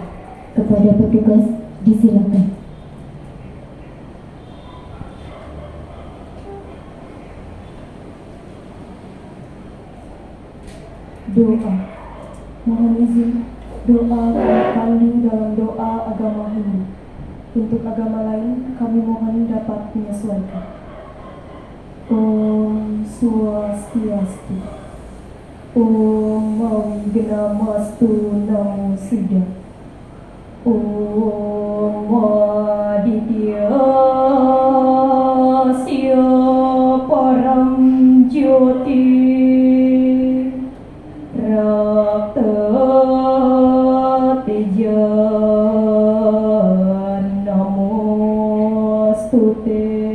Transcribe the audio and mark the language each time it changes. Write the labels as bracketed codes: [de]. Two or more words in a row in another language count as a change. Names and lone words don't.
[id] Kepada petugas disilakan. Doa. Mohon izin, doa kami dalam doa agama Hindu. Untuk agama lain, kami mohon dapat menyesuaikan. [sa] ॐ स्वस्त्यस्तु. ॐ अविघ्नमस्तु नमो बुद्धाय. ॐ आदित्य स्य परं ज्योति रक्त तेज नमोऽस्तुते